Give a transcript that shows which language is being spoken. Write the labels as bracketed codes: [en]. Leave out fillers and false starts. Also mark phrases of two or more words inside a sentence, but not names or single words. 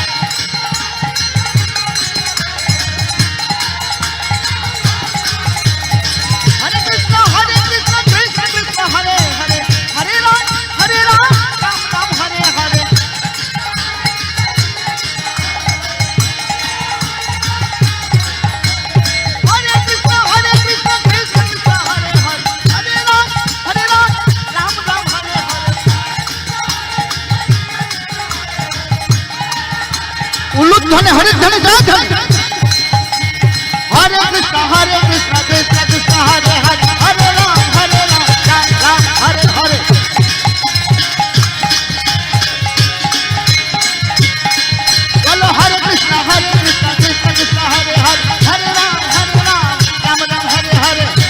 [sa] Hare Krishna, Krishna Krishna, Hare Hare, Hare Ram, Ram Ram, Hare Hare. Hare Krishna, Krishna Krishna, Hare Hare, Hare Ram, Ram Ram, Hare Hare. [bn] উলুধ্বনি হরি ধ্বনি জয় ধ্বনি। [sa] Hare Krishna, Krishna Krishna, Hare Hare, Hare Ram, Ram Ram, Hare Hare. Bolo Hare Krishna, Krishna Krishna, Hare Hare, Hare Ram, Ram Ram, Hare Hare.